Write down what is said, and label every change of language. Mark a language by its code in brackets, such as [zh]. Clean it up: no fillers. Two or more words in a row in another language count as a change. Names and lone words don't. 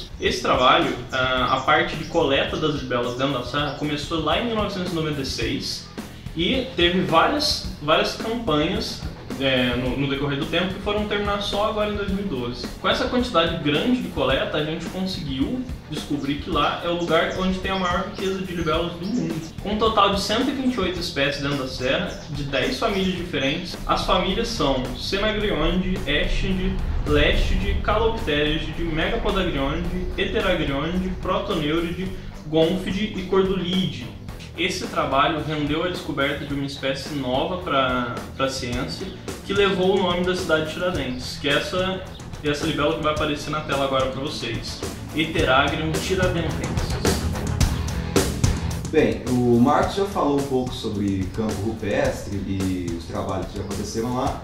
[pt] Esse trabalho, a parte de coleta das libelas dentro da serra, começou lá em 1996, e teve várias campanhas no decorrer do tempo que foram terminar só agora em 2012. Com essa quantidade grande de coleta, a gente conseguiu descobrir que lá é o lugar onde tem a maior riqueza de libelas do mundo. Com um total de 128 espécies dentro da serra, de 10 famílias diferentes. As famílias são Senagrionide, Eschide, Lestide, Calopteride, Megapodagrionidae, Heteragrionidae, Protoneuride, Gonfide e Cordulide. Esse trabalho rendeu a descoberta de uma espécie nova para a ciência, que levou o nome da cidade de Tiradentes, que é essa libela que vai aparecer na tela agora para vocês, Heteragrium tiradentensis. Bem, o Marcos já falou um pouco sobre campo rupestre e os trabalhos que já aconteceram lá.